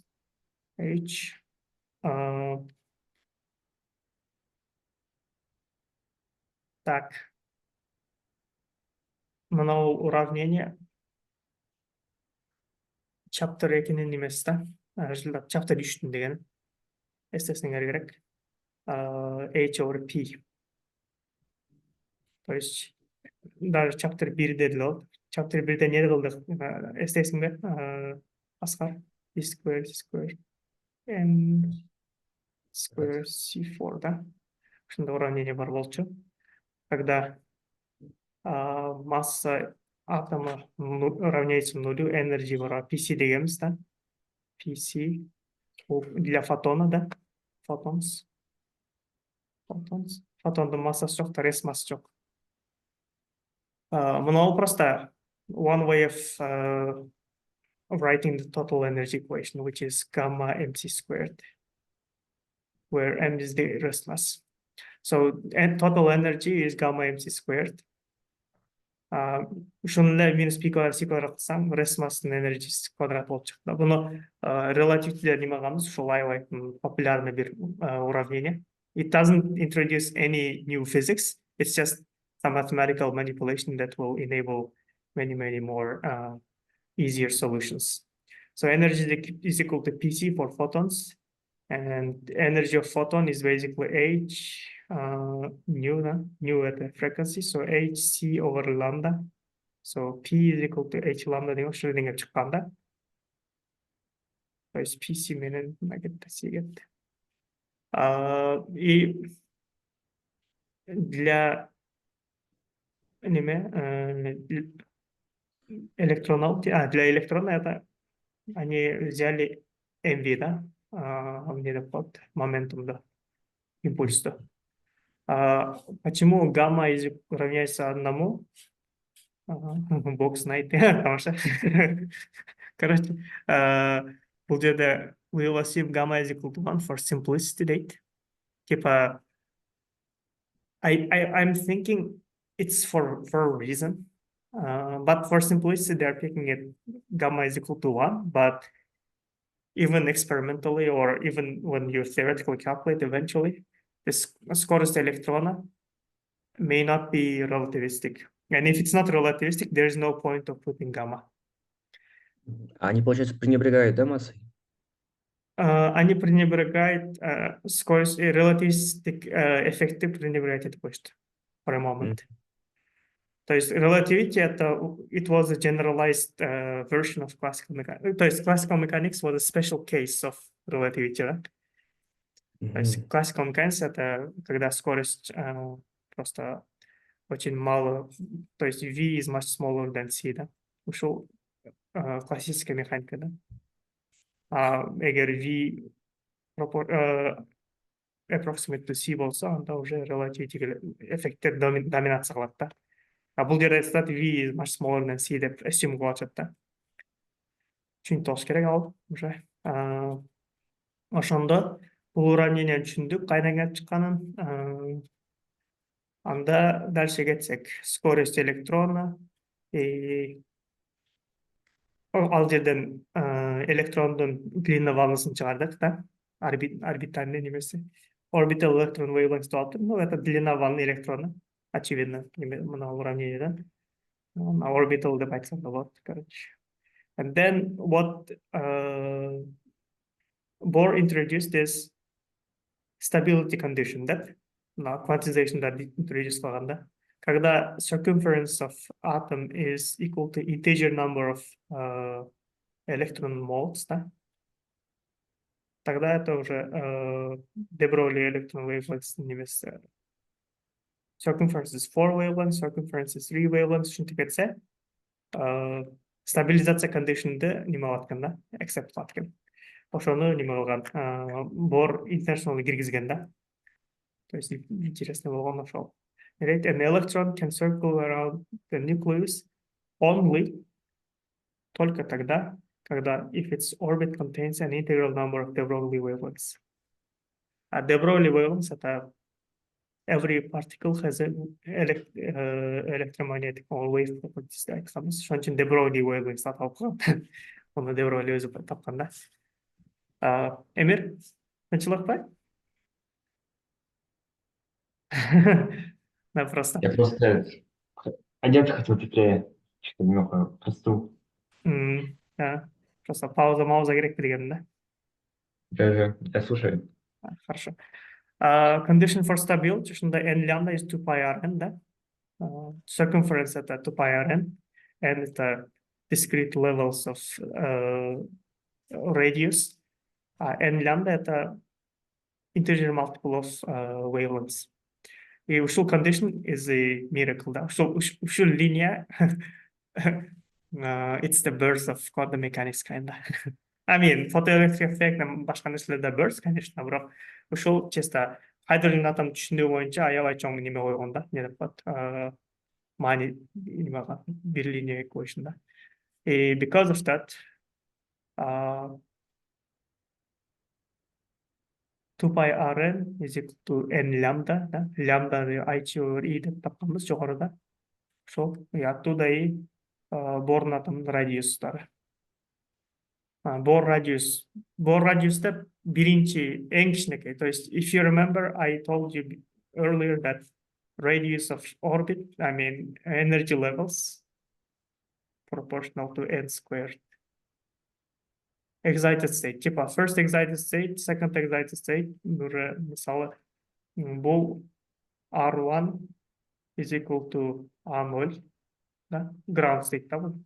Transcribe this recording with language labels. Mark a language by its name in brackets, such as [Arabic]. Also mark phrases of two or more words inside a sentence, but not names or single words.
[Russian] H так. [Kyrgyz] Мынау уравнение chapter 2-нин немеси да. Chapter 3-тün деген. Эстесиңер керек. [English] H over P. [Russian] То есть даже [Kyrgyz] chapter 1-де деле. Chapter 1-де не кылдык? Эстесиңер Аскар? [English] B square M square C4, да? [Kyrgyz] Ушундай уравнение бар болчу. [Russian] Когда масса атома равняется нулю, энергии бар, PC [Kyrgyz] дегенбиз да? [Russian] PC для фотона, да? [English] Photons. [Kyrgyz] Фотондун массасы жок, рес масса жок. Мынау просто [English] one way of writing the total energy equation, which is gamma mc squared, where m is the rest mass. So total energy is gamma mc squared. [Kyrgyz] Ушуну минус p квадрат c квадрат кылсаң, [English] rest mass'нын [Kyrgyz] энергиясы квадрат болуп чыкты. Буну релативдер неме кылабыз, ушул аябай популярный бир уравнение. [English] It doesn't introduce any new physics. It's just some mathematical manipulation that will enable many more easier solutions. So energy is equal to PC for photons, and energy of photon is basically H nu at the frequency, so hc over lambda. So P is equal to h lambda [Kyrgyz] деген Шрёдингер чыккан да. То есть PC менен C кетти. [Russian] И для для электрона это они взяли MV, да, под моментум, да, импульса. Почему гамма равняется 1? Бог знает, потому что, короче, [Kyrgyz] бул жерде [English] we will assume gamma is equal to 1 for simplicity date. Типа, I'm thinking it's for a reason, but for simplicity they're picking it gamma is equal to 1, but even experimentally or even when you theoretically calculate eventually, this [Russian] скорость электрона [English] may not be relativistic. And if it's not relativistic, there's no point of putting gamma. [Russian] Они, получается, пренебрегают, да, массой? Они пренебрегают скорость, relativistic эффекты пренебрегают это почта [English] for a moment. [Russian] То есть [English] relativity это it was a generalized version of classical mechanics. То есть classical mechanics was a special case of relativity, [Russian] да? То есть [English] classical mechanics [Russian] это когда скорость просто очень мало, то есть [English] v is much smaller than c, [Russian] да? [Kyrgyz] ушул классический механикада. Эгер [English] V approximate to C [Kyrgyz] болсо, анда уже relativity эффекттер доминация кылат да. Бул жерде айтат [English] V is much smaller than C [Kyrgyz] деп assume кылып атат да. Түшүнүп болуш керек ал уже. Ошондо бул уравнение түшүндүк кайдан келип чыкканын. Анда дальше кетсек, скорость электрона, ал жерден электрондун длинный волнасын чыгардык да, орбитальный немеси. [English] Orbital electron wavelength [Kyrgyz] деп атат. [Russian] Ну, это длина волны электрона, очевидно, [Kyrgyz] мына уравнениеден. Orbital деп айтсак да болот, короче. [English] And then what Bohr introduced is stability condition that quantization that introduced кылганда, когда circumference of atom is equal to integer number of electron moles, [Russian] да, тогда это уже de Broglie [English] electron wavelengths [Russian] немес. [English] Circumference is 4 wavelengths, circumference is 3 wavelengths, [Kyrgyz] ушинтип кетсе, стабилизация кондишнде неме кылат экен да, accept кылат экен. Ошону неме кылган, Bohr internationally киргизген да. То есть интересно болгон ошол. [English] Right? An electron can circle around the nucleus only [Russian] только тогда, когда [English] if its orbit contains an integral number of de Broglie wavelengths. А de Broglie wavelengths это every particle has an electromagnetic or wave properties [Kyrgyz] деп айтканбыз. Ошон үчүн de Broglie wavelengths аталып калган. Оны de Broglie өзү тапкан да. Эмир, тынчылыкпы? [Russian] Да, просто. Я просто одеться хотел теплее, что-то немного простыл. [Kyrgyz] Да, просто пауза керекпи дегеним да. [Russian] Даже я слушаю. Хорошо. [English] Condition for stability, ушунда n lambda is 2 pi rn, да. Circumference это 2 pi rn, and это discrete levels of radius. N lambda это integer multiple of wavelengths. И ушул condition is a miracle, [Russian] да. [Kyrgyz] Ушул линия [English] it's the birth of quantum mechanics kinda. I mean, photoelectric effect [Kyrgyz] башка нерселерде birth, конечно, бирок ушул чисто хайдрожен атом түшүндүгү боюнча аябай чоң неме койгон да, не деп коет, маани немага бир линияга коюшун да. [English] Because of that, 2 pi rn is equal to n lambda, [Kyrgyz] да, лямбданы I/E деп тапканбыз жогоруда. Ошол оттуда и Борн атомдун радиустары. [English] Bohr radius [Kyrgyz] деп биринчи эң кичинекей. [Russian] То есть, [English] if you remember, I told you earlier that radius of orbit, I mean energy levels proportional to n squared. Excited state, типа first excited state, second excited state, [Kyrgyz] мисалы бул [English] R1 is equal to A0, [Kyrgyz] да, [English] ground state [Kyrgyz] да бул.